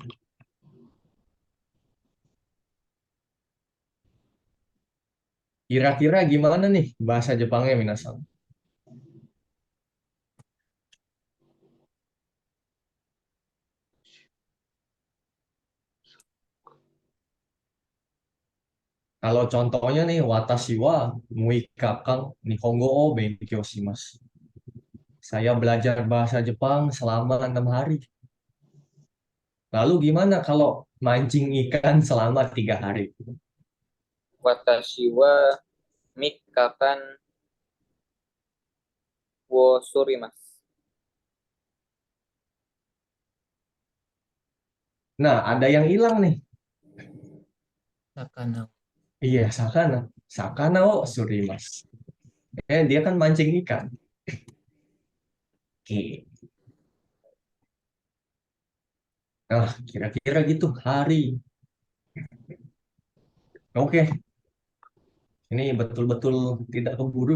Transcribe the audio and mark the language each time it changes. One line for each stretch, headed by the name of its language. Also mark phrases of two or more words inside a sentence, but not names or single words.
Indonesian: Kira-kira gimana nih bahasa Jepangnya minasan? Kalau contohnya nih,
Japanese: 私は六日間日本語を勉強します.
Indonesian: Saya belajar bahasa Jepang selama 6 hari. Lalu gimana kalau mancing ikan selama 3 hari.
Japanese: 私は三日間を釣ります.
Indonesian: Nah, ada yang hilang nih. Sakana.
Japanese: Iya, 魚。魚を釣ります.
Indonesian: Dia kan mancing ikan. Oke. Nah, kira-kira gitu hari. Oke, ini betul-betul tidak keburu.